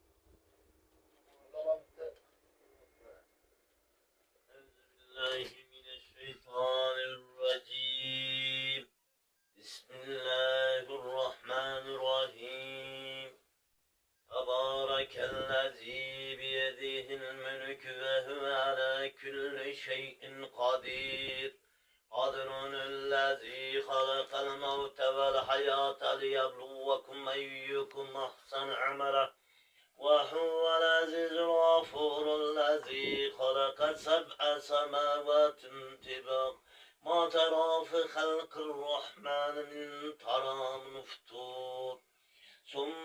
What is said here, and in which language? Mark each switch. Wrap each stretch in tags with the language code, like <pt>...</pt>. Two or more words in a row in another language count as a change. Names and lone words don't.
<ar>Bismillahirrahmanirrahim. تبارك الذي بيده الملك وهو على كل شيء قدير. قادر الذي خلق الموت والحياة ليبلوكم أيكم أحسن عملا وهو العزيز الغفور الذي خلق سبع سماوات طباقا ما ترى في خلق الرحمن من ترام مفتور ثم</ar>